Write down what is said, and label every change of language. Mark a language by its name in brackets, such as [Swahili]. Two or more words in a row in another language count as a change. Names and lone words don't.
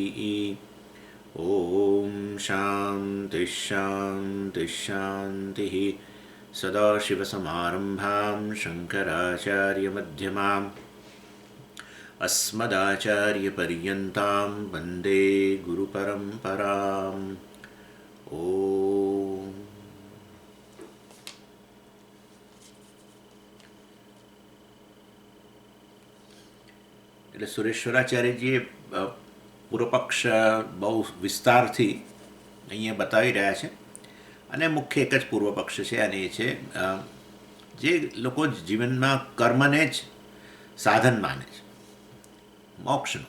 [Sanskrit] ॐ शान्तिः शान्तिः शान्तिः। सदाशिवसमारम्भां शङ्कराचार्यमध्यमाम् अस्मदाचार्यपर्यन्तां वन्दे गुरुपरम्पराम्। [Gujarati] ॐ એટલે સુરેશ્વરાચાર્યજીએ પૂર્વપક્ષ બહુ વિસ્તારથી અહીંયા બતાવી રહ્યા છે અને મુખ્ય એક જ પૂર્વપક્ષ છે અને એ છે જે લોકો જીવનમાં કર્મને જ સાધન માને છે મોક્ષનું.